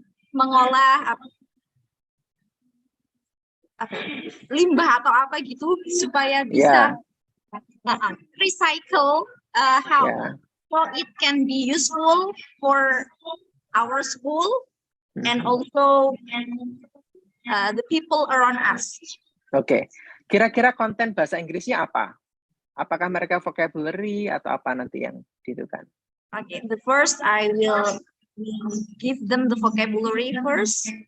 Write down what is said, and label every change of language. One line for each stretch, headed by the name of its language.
Indonesian: Mengolah limbah atau apa gitu supaya bisa
English: recycle how it can be useful for our school and also the people around us.
Indonesian: Oke, kira-kira konten bahasa Inggrisnya apa? Apakah mereka vocabulary atau apa nanti yang ditentukan?
English: Okay, the first I will give them the vocabulary first.